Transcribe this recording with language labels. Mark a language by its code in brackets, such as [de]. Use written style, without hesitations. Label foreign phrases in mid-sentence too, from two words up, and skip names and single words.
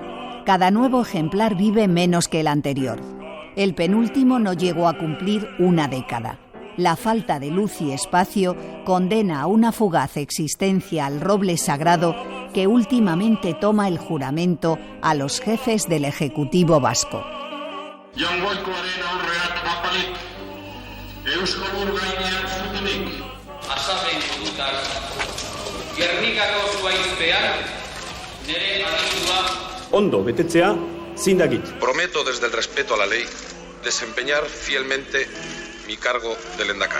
[es] Cada nuevo ejemplar vive menos que el anterior. El penúltimo no llegó a cumplir una década. La falta de luz y espacio condena a una fugaz existencia al roble sagrado que últimamente toma el juramento a los jefes del Ejecutivo vasco. [eu] Ondo betetzea zindagit. [es] Prometo desde el respeto a la ley desempeñar fielmente mi cargo de lehendakari.